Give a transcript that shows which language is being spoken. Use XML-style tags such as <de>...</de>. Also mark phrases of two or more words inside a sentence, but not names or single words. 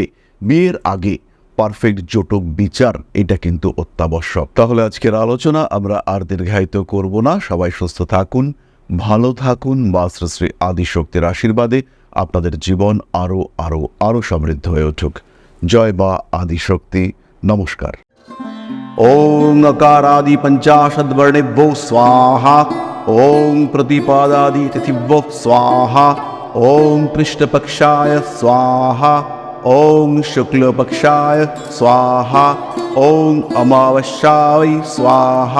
<bn>বিয়ের আগে পারফেক্ট জোটক বিচার এটা কিন্তু অত্যাবশ্যক। তাহলে আজকের আলোচনা আমরা আর দীর্ঘায়িত করব না। সবাই সুস্থ থাকুন, ভালো থাকুন। বা শ্রী শ্রী আদিশক্তির আশীর্বাদে আপনাদের জীবন আরও আরও আরও সমৃদ্ধ হয়ে উঠুক। জয় বা আদিশক্তি। নমস্কার।</bn> <sa>ওং अकारादि पंचाशद्वर्णेभ्यो स्वाहा। ओं प्रतिपादादि तिथिभ्यो स्वाहा। ओं कृष्णपक्षाय स्वाहा। ओं शुक्लपक्षाय स्वाहा। ओं अमावस्याय स्वाहा।</sa>